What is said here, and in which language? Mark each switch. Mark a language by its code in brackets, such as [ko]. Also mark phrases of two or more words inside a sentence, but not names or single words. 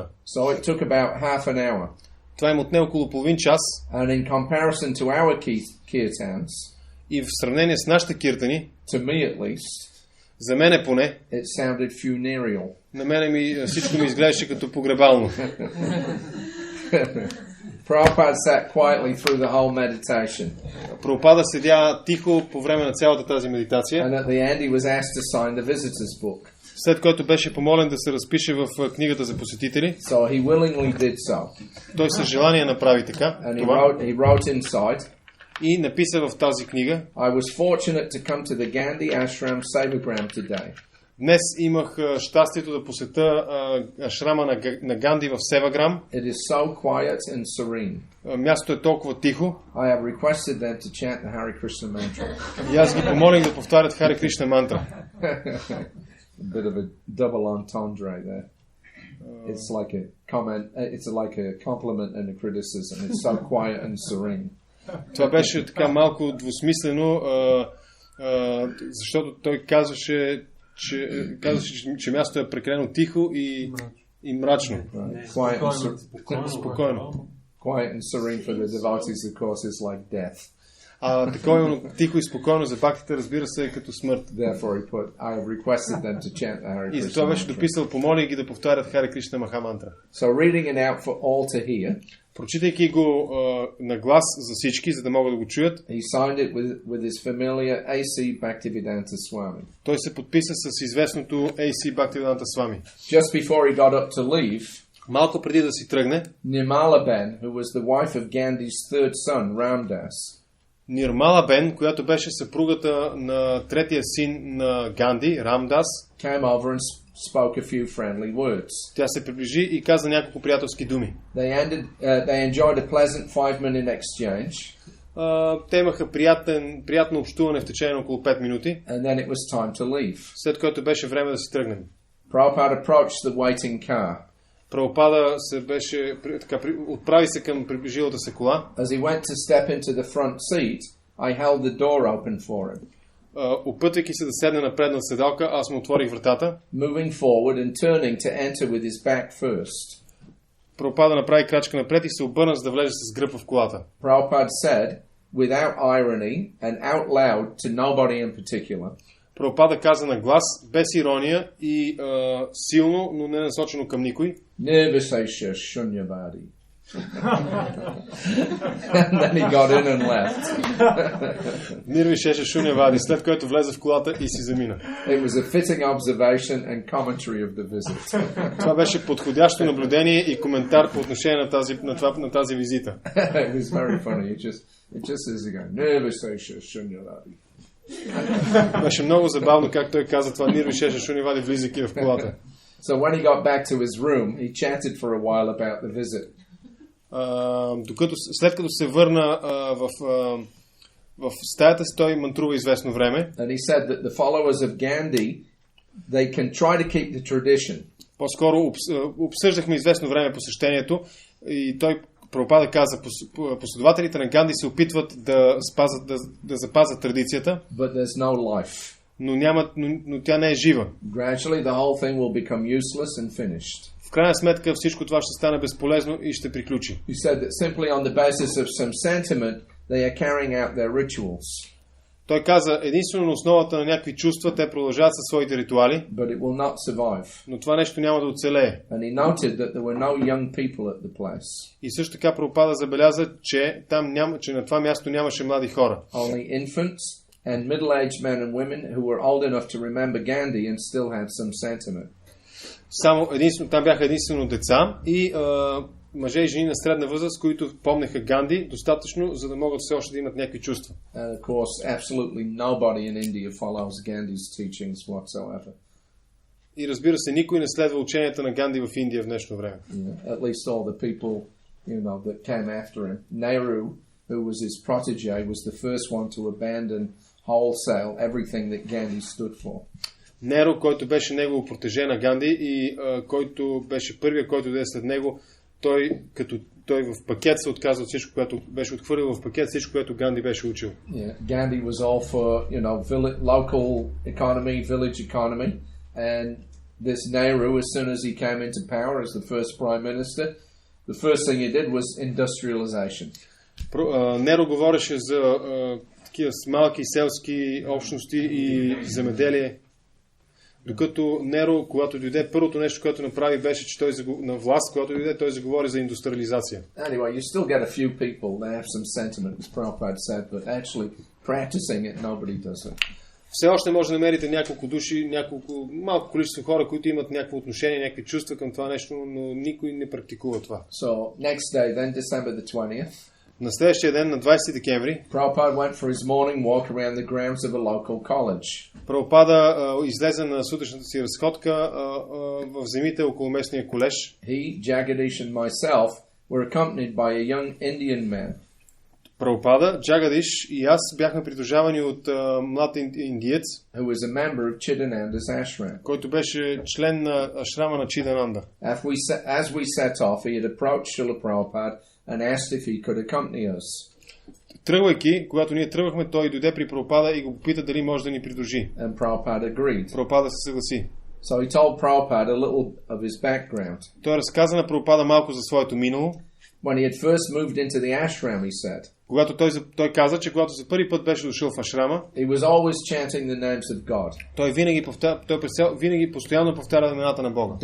[en] So it took about half an hour. [bg] Това им отне около половин час. [en] And in comparison to our kirtans, [bg] и в сравнение с нашите киртани, [en] to me at least, [bg] за мене поне, [en] it sounded funereal. [bg] На мене всичко ми изглеждаше като погребално. [en] Prabhupada sat quietly through the whole meditation. [bg] Прабхупада седя тихо по време на цялата тази медитация. [en] And at the end he was asked to sign the visitor's book. [bg] След което беше помолен да се разпише в книгата за посетители. [en] So he willingly did so. [bg] Той със желание направи така. [en] And he wrote inside. [bg] И написа в тази книга: [en] I was fortunate to come to the Gandhi Ashram Sevagram today. [bg] Днес имах щастието да посетя ашрама на Ганди в Севаграм. [en] It is so quiet and serene. [bg] Мястото е толкова тихо. [en] I have requested them to chant the Hare Krishna mantra. [bg] И аз ги помолих да повтарят Хари Кришна мантра. [en] A bit of a double entendre there. It's like a comment. It's like a compliment and a criticism. It's so quiet and serene. [bg] Това беше така малко двусмислено, защото той казваше, че мястото е прекалено тихо и мрачно. Спокойно. [en] Quiet and serene for the devotees, of course, is like death. [bg] Такова тихо и спокойно за бхактите, разбира се, е като смърт. [en] Therefore, I have requested them to chant the Hare Krishna. [bg] И затова беше дописал: помоли ги да повтарят Хари Кришна Махамантра. [en] So reading it out for all to hear. [bg] Прочитайки го на глас за всички, за да могат да го чуят. [en] He signed it with his familiar A.C. Bhaktivedanta Swami. [bg] Той се подписа с известното A.C. Bhaktivedanta Swami. [en] Just before he got up to leave, [bg] малко преди да си тръгне, [en] Nirmala Ben, who was the wife of Gandhi's third son, Ramdas, [bg] Нирмала Бен, която беше съпругата на третия син на Ганди, Рамдас, [en] came over and spoke a few friendly words. [bg] Тя се приближи и каза няколко приятелски думи. [en] They enjoyed a pleasant 5-minute exchange. [bg] Те имаха приятно общуване в течение на около 5 минути. [en] And then it was time to leave. [bg] След което беше време да си тръгнем. [en] Prabhupada approached the waiting car. [bg] Прабхупада отправи се към приближилата се кола. [en] As he went to step into the front seat, I held the door open for him. [bg] Опитвайки се да седне на предна седалка, аз му отворих вратата. [en] Moving forward and turning to enter with his back first. [bg] Прабхупада направи крачка напред и се обърна, за да влезе с гръб в колата. [en] Prabhupada said, without irony and out loud to nobody in particular. [bg] Прабхупада каза на глас, без ирония и силно, но не насочено към никой. [sa] निर्विशेष शून्यवादी. [en] And then he got in and left. [sa] निर्विशेष शून्यवादी, [bg] след което влезе в колата и си замина. [en] It was a fitting observation and commentary of the visit. [bg] Това беше подходящо наблюдение и коментар по отношение на тази визита. [en] It was very funny. It just says again, [sa] निर्विशेष शून्यवादी. [bg] Беше много забавно как той каза това: [sa] निर्विशेष शून्यवादी, [bg] влизайки в колата. [en] So when he got back to his room, he chatted for a while about the visit. [bg] След като се върна в стаята си, той мантрува известно време. [en] And he said that the followers of Gandhi, they can try to keep the tradition. [bg] По-скоро обсъждахме известно време посещението и той, Прабхупада, каза: последователите на Ганди се опитват да запазят традицията. [en] But there's no life. [bg] Но тя не е жива. [en] Gradually the whole thing will become useless and finished. [bg] В крайна сметка всичко това ще стане безполезно и ще приключи. [en] He said that simply on the basis of some sentiment they are carrying out their rituals. [bg] Той каза, единствено на основата на някакви чувства те продължават със своите ритуали. [en] But it will not survive. [bg] Но това нещо няма да оцелее. [en] And he noted that there were no young people at the place. [bg] И също така Прабхупада забеляза, че на това място нямаше млади хора. [en] Only infants and middle-aged men and women who were old enough to remember Gandhi and still had some sentiment. [bg] Там бяха единствено деца и мъже и жени на средна възраст, които помнеха Ганди достатъчно, за да могат все още да имат някакви чувства. [en] And of course, absolutely nobody in India follows Gandhi's teachings whatsoever. [bg] И разбира се, никой не следва ученията на Ганди в Индия в днешно време. [en] At least all the people, that came after him. Nehru, who was his protege, was the first one to abandon wholesale everything that Gandhi stood for. [bg] Неро, който беше негово протеже на Ганди и който беше първият, който даде след него, той в пакет се отказва от всичко, което беше отхвърлил в пакет, всичко, което Ганди беше учил. [en] Gandhi was all for, local economy, village economy, and this Nehru, as soon as he came into power as the first prime minister, the first thing he did was industrialization. [bg] Неро говореше за такива малки селски общности и земеделие. Докато Неро, когато дойде, първото нещо, което направи, беше, че той на власт, когато дойде, той заговори за индустриализация. [en] Anyway, you still get a few people, they have some sentiment, as Prabhupada said, but actually practicing it, nobody does it. [bg] Все още може да намерите няколко души, малко количество хора, които имат някакво отношение, някакви чувства към това нещо, но никой не практикува това. [en] So, next day, then, December the 20th, [bg] на следващия ден, на 20 декември, [en] Prabhupada went for his morning walk around the grounds of a local college. [bg] Прабхупада излезе на сутрешната си разходка в земите около местния колеж. [en] He, Jagadish and myself were accompanied by a young Indian man. [bg] Прабхупада, Джагадиш и аз бяхме придружавани от млад индиец, [en] who was a member of Chidananda's ashram. [bg] който беше член на ашрама на Чидананда. [en] As we set off, he had approached Srila Prabhupada and asked if he could accompany us. [bg] Тръгвайки, когато ние тръгвахме, той дойде при Прабхупада и го попита дали може да ни придружи. [en] And Prabhupada agreed. [bg] Прабхупада се съгласи. [en] So he told Prabhupada a little of his background. [bg] Той разказа на Прабхупада малко за своето минало. [en] When he had first moved into the ashram, he said, [bg] когато той каза, че когато за първи път беше дошъл в ашрама, [en] he was always chanting the names of God. [bg] Той винаги постоянно повтаря имената на Бога.